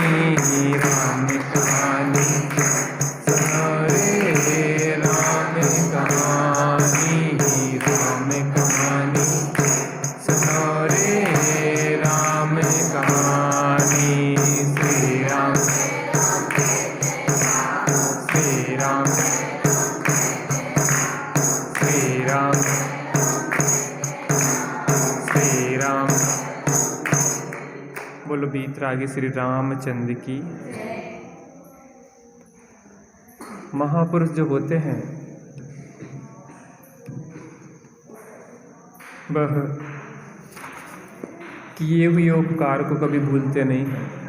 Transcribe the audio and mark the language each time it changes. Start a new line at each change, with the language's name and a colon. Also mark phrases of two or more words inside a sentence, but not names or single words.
Hindi: राम कहानी सुनो रे राम कहानी, राम कहानी सुनो रे राम कहानी। श्री राम श्री राम श्री राम श्री राम। बोलो बीतरागी श्री रामचंद्र की। महापुरुष जो होते हैं वह किए हुए उपकार को कभी भूलते नहीं हैं।